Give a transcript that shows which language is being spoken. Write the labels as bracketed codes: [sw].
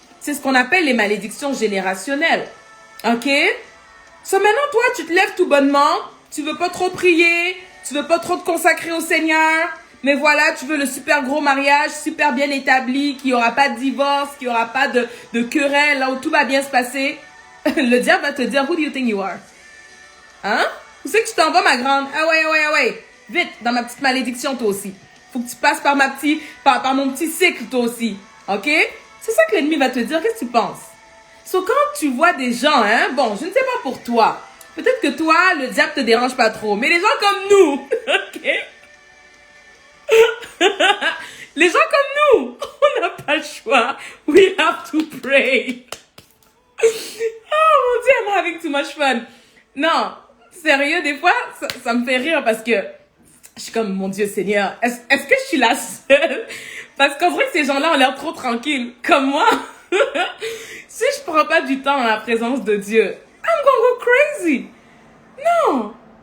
[fr] C'est ce qu'on appelle les malédictions générationnelles, OK? So maintenant, toi, tu te lèves tout bonnement, tu veux pas trop prier, tu veux pas trop te consacrer au Seigneur, mais voilà, tu veux le super gros mariage, super bien établi, qu'il n'y aura pas de divorce, qu'il n'y aura pas de querelle, là où tout va bien se passer. Le diable va te dire, [en] who do you think you are? [fr] Hein? Où c'est que tu t'en vas, ma grande? Ah ouais. Vite, dans ma petite malédiction, toi aussi. Faut que tu passes par par mon petit cycle, toi aussi. OK? C'est ça que l'ennemi va te dire. Qu'est-ce que tu penses? So, quand tu vois des gens, hein, bon, je ne sais pas pour toi. Peut-être que toi, le diable te dérange pas trop. Mais les gens comme nous, OK? Les gens comme nous, on n'a pas le choix. [en] We have to pray. [fr] Oh mon Dieu, [en] I'm having too much fun. [fr] Non, sérieux, des fois, ça me fait rire parce que je suis comme, mon Dieu Seigneur, est-ce que je suis la seule? Parce qu'on dirait que ces gens-là ont l'air trop tranquilles. Comme moi, si je prends pas du temps dans la présence de Dieu, [en] I'm gonna go crazy. [fr] Non.